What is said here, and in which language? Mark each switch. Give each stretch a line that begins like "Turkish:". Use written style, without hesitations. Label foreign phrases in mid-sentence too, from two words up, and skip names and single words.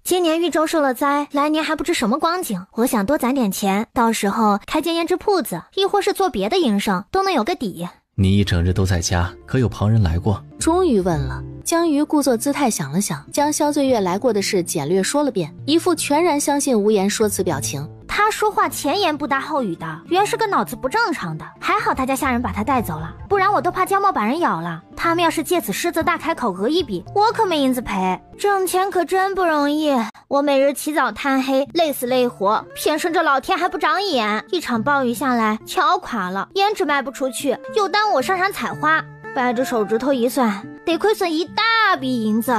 Chinese: 今年豫州受了災，來年還不知什麼光景，我想多攢點錢，到時候開間胭脂鋪子，亦或是做別的營生，都能有個底。你一整日都在家，可有旁人來過？終於問了。江瑜故作姿態想了想，將蕭醉月來過的事簡略說了遍，一副全然相信無言說辭表情。他說話前言不搭後語的，原是個腦子不正常的。還好他家下人把他帶走了，不然我都怕江墨把人咬了。他們要是借此獅子大開口訛一筆，我可沒銀子賠。掙錢可真不容易，我每日起早貪黑，累死累活，偏生這老天還不長眼，一場暴雨下來，橋垮了，胭脂賣不出去，又耽誤我上山採花，掰着手指頭一算，得虧損一大筆銀子。